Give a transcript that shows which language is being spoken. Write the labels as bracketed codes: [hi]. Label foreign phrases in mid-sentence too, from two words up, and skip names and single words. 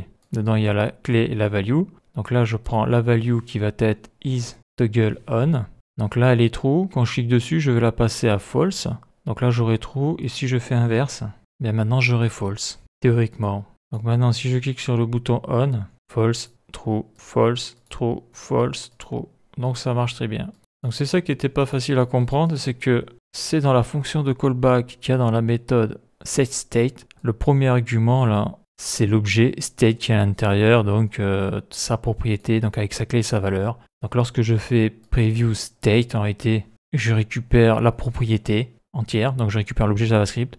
[fr] Dedans il y a la clé et la value. Donc là je prends la value qui va être is toggle on. Donc là elle est true, quand je clique dessus je vais la passer à false. Donc là j'aurai true et si je fais inverse, bien maintenant j'aurai false, théoriquement. Donc maintenant si je clique sur le bouton on, [en] false, true, false, true, false, true. [fr] Donc ça marche très bien. Donc c'est ça qui n'était pas facile à comprendre, c'est que c'est dans la fonction de callback qu'il y a dans la méthode setState. Le premier argument là, c'est l'objet state qui est à l'intérieur, donc sa propriété, donc avec sa clé et sa valeur. Donc lorsque je fais preview state, en réalité, je récupère la propriété entière, donc je récupère l'objet JavaScript.